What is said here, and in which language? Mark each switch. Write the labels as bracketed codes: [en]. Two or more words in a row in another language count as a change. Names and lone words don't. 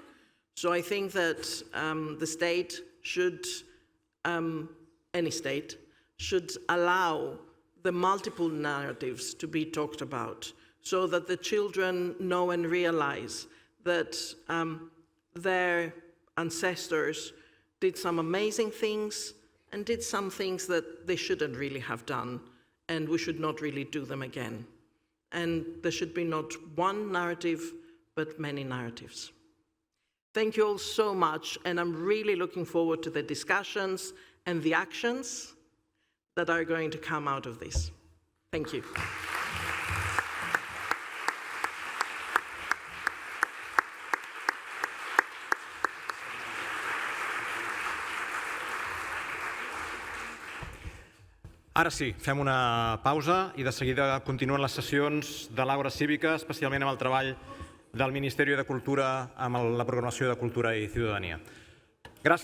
[en] So I think that the state should, any state, should allow the multiple narratives to be talked about so that the children know and realize that their ancestors did some amazing things and did some things that they shouldn't really have done, and we should not really do them again. And there should be not one narrative, but many narratives. Thank you all so much, and I'm really looking forward to the discussions and the actions that are going to come out of this. Thank you. [ca] Ara sí, fem una pausa i de seguida continuen les sessions de l'Àgora Cívica, especialment amb el treball del Ministeri de Cultura amb la programació de Cultura i Ciudadanía.